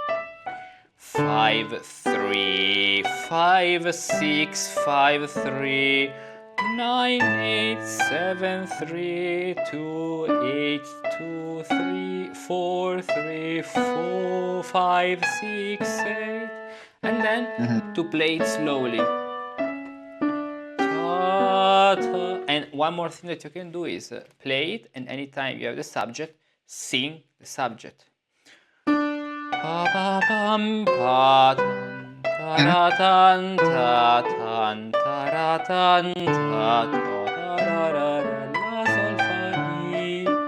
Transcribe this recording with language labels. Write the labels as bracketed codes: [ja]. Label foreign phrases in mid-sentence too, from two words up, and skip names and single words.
[en] 5, 3, 5, 6, 5, 3, 9, 8, 7, 3, 2, 8, 2, 3, 4, 3, 4, 5, 6, 8, and then to play it slowly. Ta, ta. And one more thing that you can do is play it, and anytime you have the subject, sing the subject. Pa pa pam pa tan ta tan ta ra tan ta ta ra ra ra la sol fa mi